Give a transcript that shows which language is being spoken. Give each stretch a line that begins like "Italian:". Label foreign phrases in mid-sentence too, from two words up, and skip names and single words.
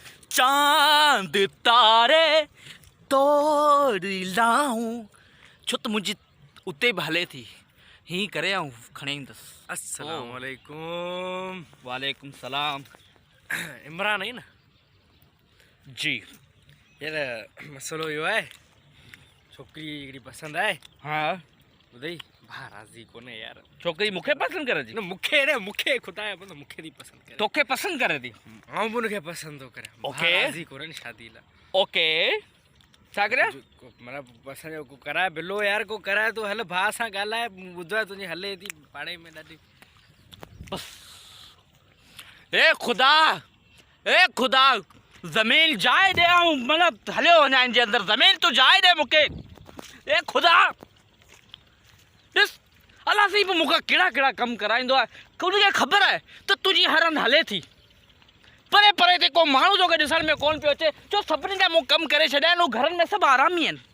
Sindhi: चांद तारे तोड़ लाऊं छो त मुंहिंजी उते बि हले थी हीअं करे ऐं खणी ईंदुसि। अस्सलाम वालेकुम। वालेकुम सलाम।
Urdu: عمران ہے نا
Sindhi: जी यार, मसलो इहो आहे छोकिरी हिकिड़ी पसंदि आहे। हा ॿुधई भाउ राज़ी कोन्हे यार। छोकिरी मूंखे पसंदि करे थी? न मूंखे ख़ुदा जो बंदो मूंखे थी पसंदि करे। तोखे पसंदि करे थी? आऊं बि उनखे पसंदि थो करे। ओके राज़ी कोन्हे न शादी लाइ। ओके छा करे? मतिलबु असांजो को कराए बिलो यार, को कराए तो हल भाउ सां ॻाल्हाए। ॿुधो आहे तुंहिंजी हले थी पाड़े में ॾाढी। ए खुदा ज़मीन जाए दे ऐं मतिलबु हलियो वञा हिन जे अंदरि। ज़मीन तूं जाए दे मूंखे। ए खुदा ॾिस अलाह साईं बि मूंखां कहिड़ा कहिड़ा कमु कराईंदो आहे। उनखे ख़बर आहे त तुंहिंजी हर हंधि हले थी। परे परे ते को माण्हू तोखे ॾिसण में कोन पियो अचे। छो सभिनी जा मूं कमु करे छॾिया आहिनि। घरनि में सभु आराम ई आहिनि।